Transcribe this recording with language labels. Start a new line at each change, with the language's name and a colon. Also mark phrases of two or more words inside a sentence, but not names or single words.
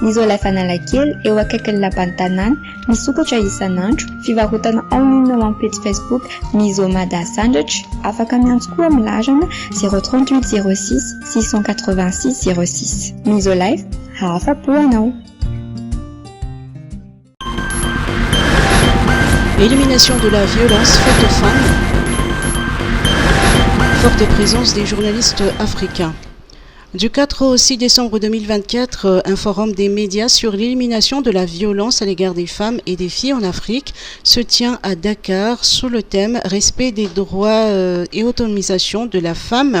Malagasy: Nizolay fanalakely eo akaikin'ny lapan-tanàna misokatra isan'andro fivarotana amin'ny ao amin'ny page Facebook Mizomada Sandratra afaka miantso koa amin'ny larana 038 06 686 06 Mizolay hafa-po anao.
French: Élimination de la violence faite aux femmes. Forte présence des journalistes africains. Du 4 au 6 décembre 2024, un forum des médias sur l'élimination de la violence à l'égard des femmes et des filles en Afrique se tient à Dakar sous le thème « Respect des droits et autonomisation de la femme ».